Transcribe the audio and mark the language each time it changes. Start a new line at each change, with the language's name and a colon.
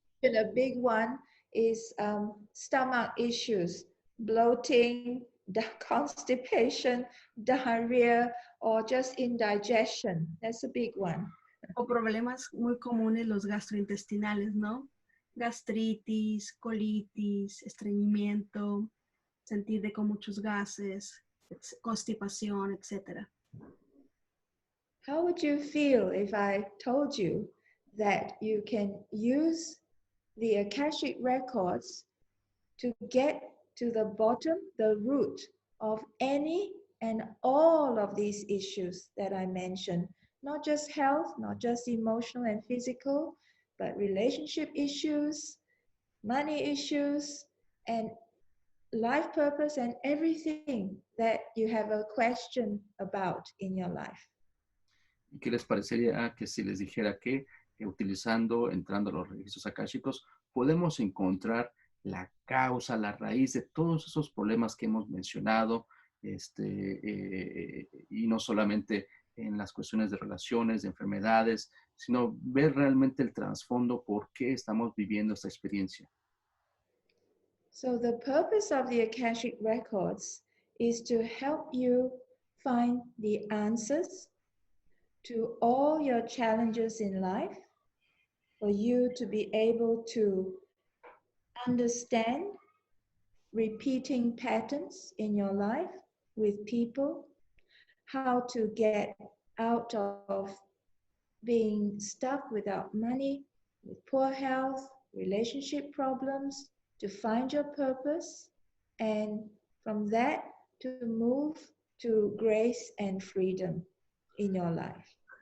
English: A big one is stomach issues, bloating, constipation, diarrhea, or just indigestion. That's a big one.
Spanish: O problemas muy comunes, los gastrointestinales, ¿no? Gastritis, colitis, estreñimiento, sentir con muchos gases, constipación, etc.
English: How would you feel if I told you that you can use the Akashic records to get to the bottom, the root of any and all of these issues that I mentioned? Not just health, not just emotional and physical, but relationship issues, money issues, and life purpose, and everything that you have a question about in your life.
Spanish: ¿Y qué les parecería que si les dijera que entrando a los registros akáshicos, podemos encontrar la causa, la raíz de todos esos problemas que hemos mencionado, y no solamente en las cuestiones de relaciones, de enfermedades, sino ver realmente el trasfondo por qué estamos viviendo esta experiencia?
English: So the purpose of the Akashic records is to help you find the answers to all your challenges in life, for you to be able to understand repeating patterns in your life with people, how to get out of being stuck without money, with poor health, relationship problems, to find your purpose, and from that to move to grace and freedom in your life.